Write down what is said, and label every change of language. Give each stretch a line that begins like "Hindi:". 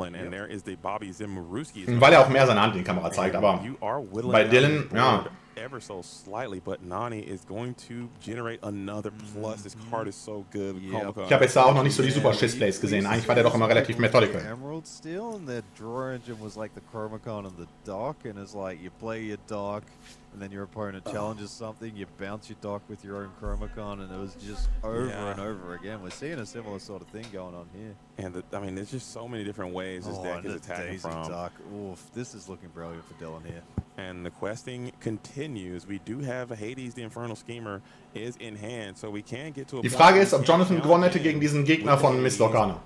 German: Weil er auch mehr seine Hand in die Kamera zeigt, aber bei Dillon, ja.
English: Ever so slightly, but Nani is going to generate another plus. This card is so good.
German: Ich habe jetzt da auch noch nicht so die super Shiz-Plays gesehen. Eigentlich war der doch immer relativ methodical.
English: Emerald Steel and the draw engine was like the Chromacon and the dock, and it's like you play your dock, and then your opponent challenges something, you bounce your dock with your own Chromacon, and it was just over and over again. We're seeing a similar sort of thing going on here. And I mean, there's just so many different ways this deck is attacking from. Duck. Oof, this is looking brilliant for Dillon here. And the questing continues. We do have Hades, the Infernal Schemer, is in hand, so we can get to a.
German: Die Frage ist, ob Jonathan gewonnen hätte gegen diesen Gegner von Miss Lorcana.